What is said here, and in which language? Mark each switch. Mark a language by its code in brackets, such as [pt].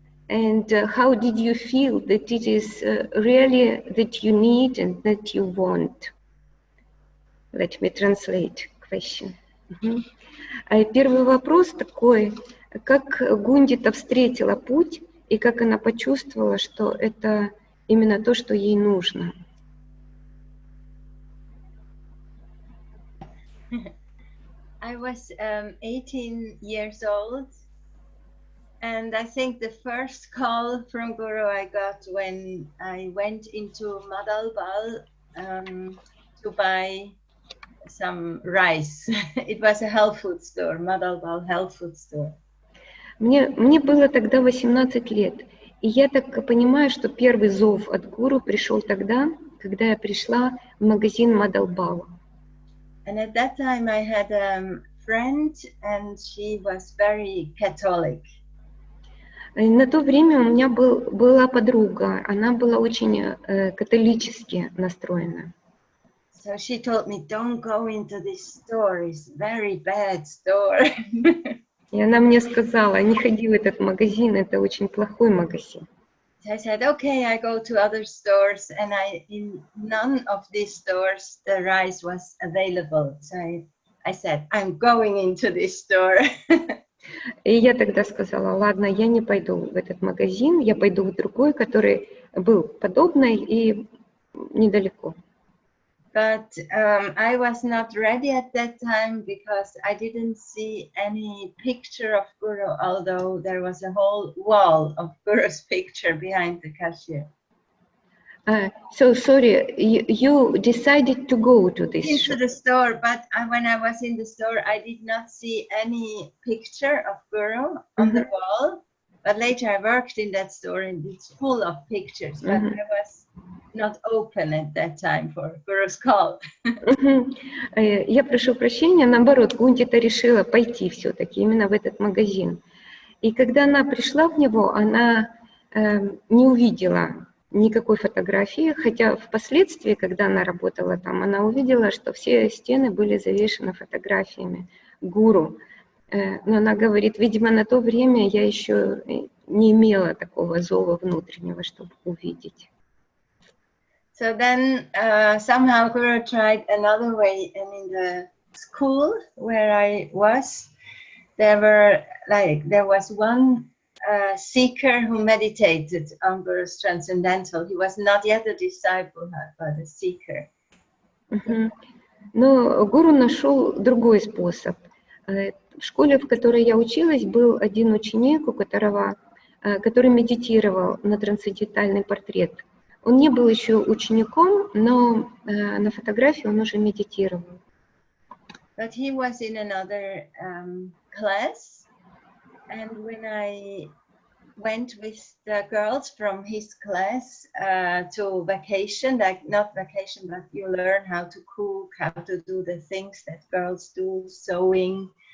[en] And how did you feel that it is really that you need and that you want? Let me translate question. [ru] Первый вопрос такой, как Гундита встретила путь и как она почувствовала, что это именно то, что ей нужно? [en] I was 18 years old. And I think the first call from Guru I got when I went into Madalbal to buy some rice. It was a health food store, Madalbal health food store. [ru] Мне было тогда 18 лет, и я так понимаю, что первый зов от гуру пришел тогда, когда я пришла в магазин Madalbal. [en] And at that time I had a friend, and she was very Catholic. [ru] На то время у меня была подруга, она была очень католически настроена. [en] So she told me, don't go into this store, it's a very bad store. [ru] И она мне сказала, не ходи в этот магазин, это очень плохой магазин. [en] I said, okay, I go to other stores, and in none of these stores the rice was available. So I said, I'm going into this store. [ru] И я тогда сказала, ладно, я не пойду в этот магазин, я пойду в другой, который был подобный и недалеко. [en] But I was not ready at that time because I didn't see any picture of Guru, although there was a whole wall of Guru's picture behind the cashier. So sorry, you decided to go to this Into shop. the store, but when I was in the store, I did not see any picture of Guru on the wall. But later I worked in that store and it's full of pictures, but I was not open at that time for Guru's call. [ru] Я прошу прощения, наоборот, Гунтита решила пойти все-таки именно в этот магазин. И когда она пришла в него, она не увидела никакой фотографии, хотя впоследствии, когда она работала там, она увидела, что все стены были завешены фотографиями гуру. Но она говорит, видимо, на то время я еще не имела такого зова внутреннего, чтобы увидеть. [en] So then somehow Guru tried another way, and in the school where I was, there was one seeker who meditated on Guru's transcendental. He was not yet a disciple, but a seeker. [ru] Но Гуру нашел другой способ. В школе, в которой я училась, был один ученик, который медитировал на трансцендентальный портрет. Он не был еще учеником, но на фотографии он уже медитировал. [en] But he was in another class, and when I went with the girls from his class to vacation, like not vacation, but you learn how to cook, how to do the things that girls do, sewing.